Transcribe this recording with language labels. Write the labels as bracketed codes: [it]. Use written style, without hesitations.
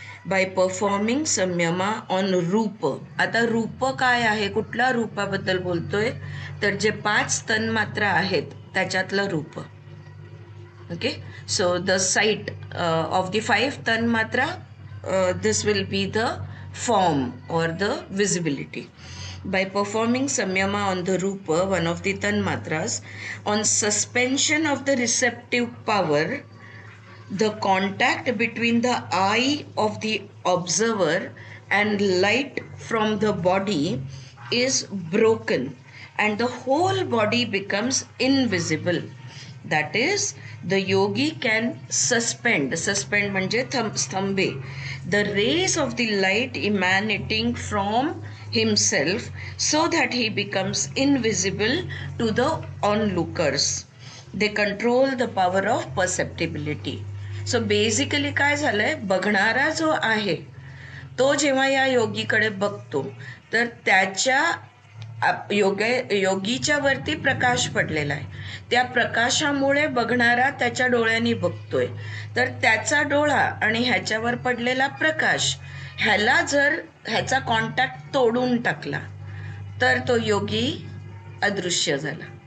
[en] by performing [mr] संयमा on रूप. आता रूप काय आहे, कुठल्या रूपाबद्दल बोलतोय, तर जे 5 तन्मात्रा आहेत त्याच्यातलं रूप. [en] Okay, so the sight of the 5 tanmatra, this will be the form or the visibility. By performing samyama on the rupa, one of the tanmatras, on suspension of the receptive power, the contact between the eye of the observer and light from the body is broken and the whole body becomes invisible. That is, the yogi can suspend, [mr] suspend म्हणजे स्तंभे, [en] the rays of the light emanating from himself so that he becomes invisible to the onlookers. They control the power of perceptibility. [mr] So basically काय झालंय, बघणारा जो आहे तो जेव्हा या योगीकडे बघतो तर त्याच्या योगीच्या वरती प्रकाश पडलेला आहे. त्या प्रकाशामुळे बघणारा त्याच्या डोळ्यांनी बघतोय. तर त्याचा डोळा आणि ह्याच्यावर पडलेला प्रकाश, ह्याला जर ह्याचा कॉन्टॅक्ट तोडून टाकला तर तो योगी अदृश्य झाला.